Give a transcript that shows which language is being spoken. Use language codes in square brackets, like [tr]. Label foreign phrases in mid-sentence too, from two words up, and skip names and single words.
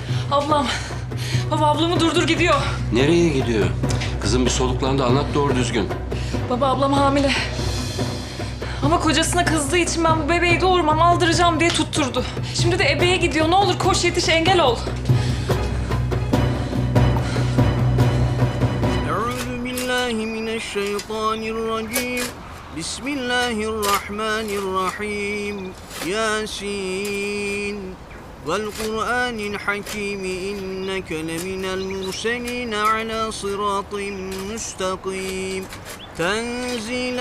[tr] Ablam. Baba ablamı durdur gidiyor. Nereye gidiyor? Kızım bir soluklandı. Anlat doğru düzgün. Baba ablam hamile. Ama kocasına kızdığı için ben bu bebeği doğurmam, aldıracağım diye tutturdu. Şimdi de ebeye gidiyor. Ne olur koş yetiş, engel ol. [ar] أعوذ بالله من الشيطان الرجيم. بسم الله الرحمن الرحيم. Yasin. والقرآن الحكيم إنك لمن المرسلين على صراط مستقيم تنزيل